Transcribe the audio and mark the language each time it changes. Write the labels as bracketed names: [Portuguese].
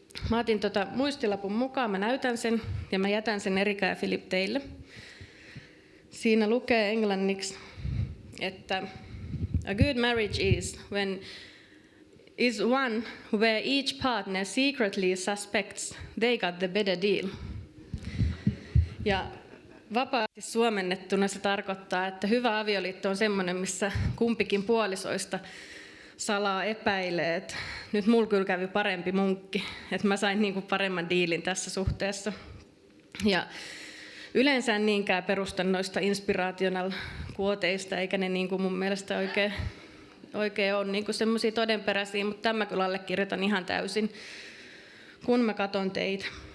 [Finnish] Mä otin muistilapun mukaan, mä näytän sen ja mä jätän sen Erika ja Filip teille. Siinä lukee englanniksi, että [English] a good marriage is when is one where each partner secretly suspects they got the better deal. [Finnish] Ja vapaasti suomennettuna se tarkoittaa, että hyvä avioliitto on semmoinen, missä kumpikin puolisoista salaa epäilee, että nyt mulla kyllä kävi parempi munkki, että mä sain niinku paremman diilin tässä suhteessa. Ja yleensä en niinkään perusta noista inspirational quoteista, eikä ne niinku mun mielestä oikein ole niinku semmoisia todenperäisiä, mutta tämän kyllä allekirjoitan ihan täysin, kun mä katon teitä.